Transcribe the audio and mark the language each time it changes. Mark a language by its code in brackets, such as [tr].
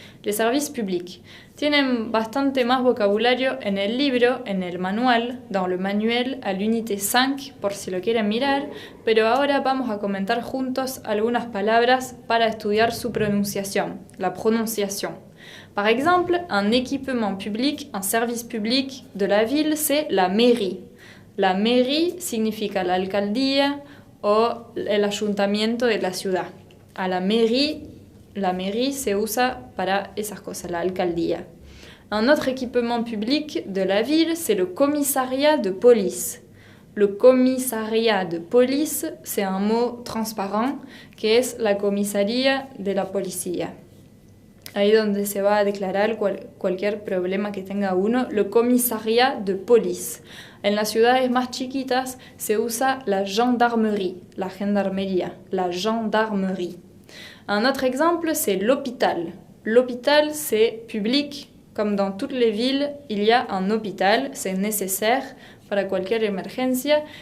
[fr] Les services publics [es] tienen bastante más vocabulario en el libro, en el manual, [fr] dans le manuel à l'unité 5, [es] por si lo quieren mirar, pero ahora vamos a comentar juntos algunas palabras para estudiar su pronunciación, [fr] la prononciation. Par exemple, un équipement public, un service public de la ville, c'est la mairie. [es] La mairie significa la alcaldía o el ayuntamiento de la ciudad. A la mairie se usa para esas cosas, la alcaldía. [fr] Un autre équipement public de la ville, c'est le commissariat de police. Le commissariat de police, c'est un mot transparent [es] que es la comisaría de la policía. Ahí donde se va a declarar cualquier problema que tenga uno, [fr] le commissariat de police. [es] En las ciudades más chiquitas se usa la gendarmerie, la gendarmería, la gendarmerie. [fr] Un autre exemple, c'est l'hôpital. L'hôpital, c'est public. Comme dans toutes les villes, il y a un hôpital, c'est nécessaire [es] para cualquier emergencia.